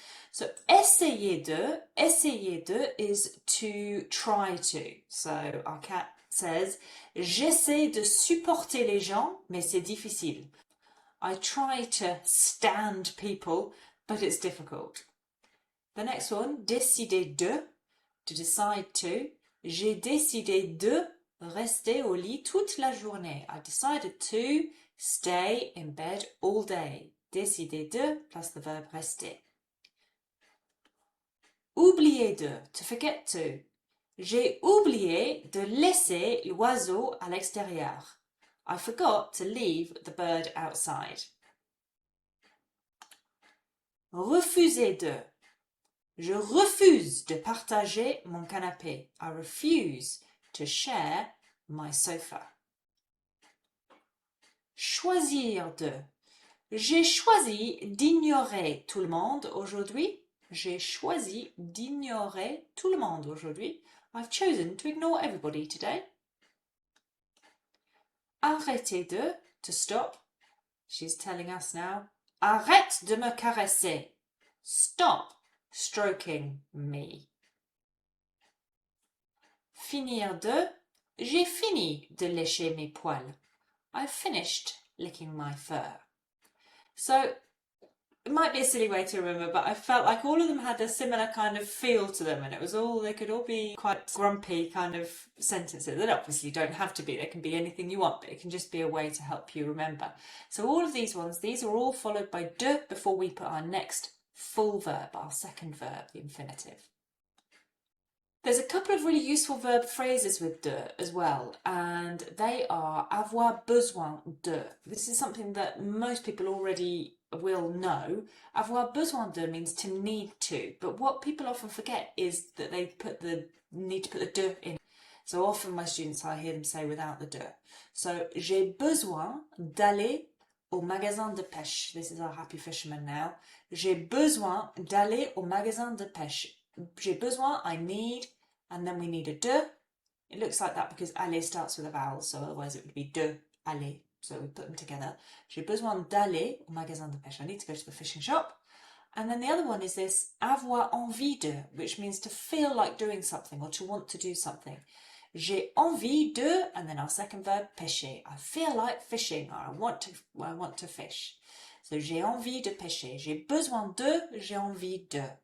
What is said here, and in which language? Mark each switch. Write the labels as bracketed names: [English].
[English] So essayer de is to try to. So our cat says, [French] j'essaie de supporter les gens, mais c'est difficile. [English] I try to stand people, but it's difficult. The next one, décider de, to decide to. [French] J'ai décidé de rester au lit toute la journée. [English] I decided to stay in bed all day. Décider de plus the verb rester. Oublier de, to forget to. [French] J'ai oublié de laisser l'oiseau à l'extérieur. [English] I forgot to leave the bird outside. [French] Refuser de. Je refuse de partager mon canapé. [English] I refuse to share my sofa. [French] Choisir de. J'ai choisi d'ignorer tout le monde aujourd'hui. J'ai choisi d'ignorer tout le monde aujourd'hui. [English] I've chosen to ignore everybody today. Arrêter de, to stop. She's telling us now. [French] Arrête de me caresser. [English] Stop stroking me. [French] Finir de, j'ai fini de lécher mes poils. [English] I've finished licking my fur. So it might be a silly way to remember, but I felt like all of them had a similar kind of feel to them, and they could all be quite grumpy kind of sentences. They obviously don't have to be, they can be anything you want, but it can just be a way to help you remember. So all of these ones, these are all followed by de before we put our next full verb, our second verb, the infinitive. There's a couple of really useful verb phrases with de as well, and they are avoir besoin de. This is something that most people already will know. Avoir besoin de means to need to, but what people often forget is that they need to put the de in. So often my students, I hear them say without the de. [French] So j'ai besoin d'aller au magasin de pêche. [English] This is our happy fisherman now. [French] J'ai besoin d'aller au magasin de pêche. J'ai besoin, [English] I need, and then we need a de. It looks like that because aller starts with a vowel, so otherwise it would be de, aller. So we put them together. [French] J'ai besoin d'aller au magasin de pêche. [English] I need to go to the fishing shop. And then the other one is this avoir envie de, which means to feel like doing something or to want to do something. [French] J'ai envie de, [English] and then our second verb, pêcher. I feel like fishing, or I want to fish. [French] So j'ai envie de pêcher. J'ai besoin de, j'ai envie de.